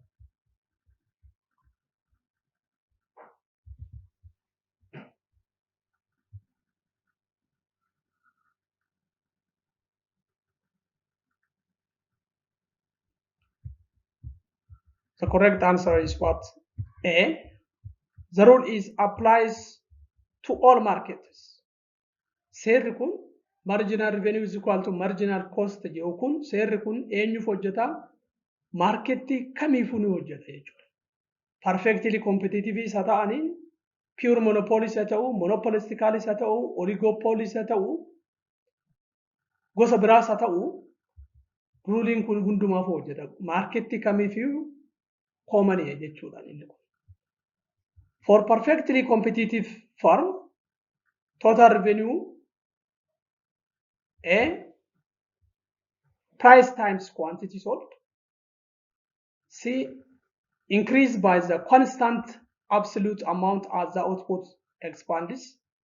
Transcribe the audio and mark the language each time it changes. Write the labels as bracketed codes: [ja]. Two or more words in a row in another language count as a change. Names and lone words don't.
[en] The correct answer is what? A. The rule is applies to all markets. [om] Seerri kun [en] marginal revenue is equal to marginal cost [om] jedhu kun seerri kun eenyuuf hojjeta? Marketii kamiifuu ni hojjeta jechuudha. [en] Perfectly competitive [om] isa ta'anii [en] pure monopolies [om] haa ta'u, monopolisticalis haa ta'u, oligopolies haa ta'u, gosa biraas haa ta'u, ruuliin kun hundumaaf hojjeta. Marketii kamiifuu common jechuudha inni kun. [en] For perfectly competitive firm total revenue A, price times quantity sold. C, increased by the constant absolute amount as the output expands.